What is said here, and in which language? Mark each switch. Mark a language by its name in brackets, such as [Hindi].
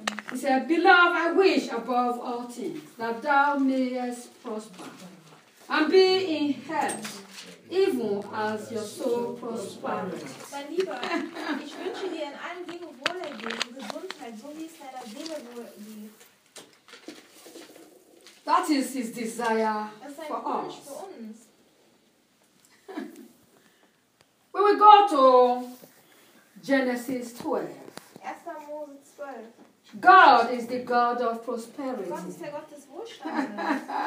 [English] He said, beloved, I wish above all things that thou mayest prosper and be in health, even as your soul prospereth. [German] Mein Lieber, ich wünsche dir in allen Dingen Wohlergehen, Gesundheit, so wie es deiner Seele liegt. [English] That is his desire for us. When we go to Genesis 12. [German] 1. Mose 12. [English] God is the God of prosperity. [German] Gott ist der Gott des Wohlstandes.